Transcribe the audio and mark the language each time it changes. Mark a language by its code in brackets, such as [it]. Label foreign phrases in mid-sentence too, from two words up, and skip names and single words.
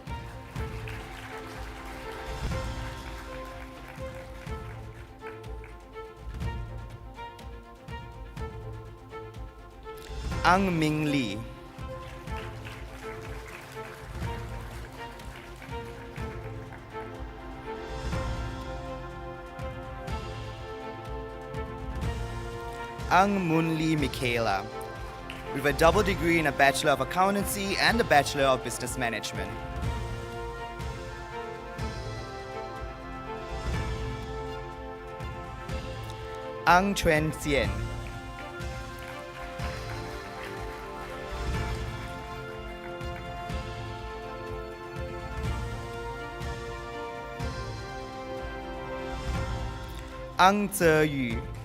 [en] Ang Ming Lee. Ang Moon Lee Michaela, with a double degree in a Bachelor of Accountancy and a Bachelor of Business Management. Ang Chuen Sien. Ang Tze Yu.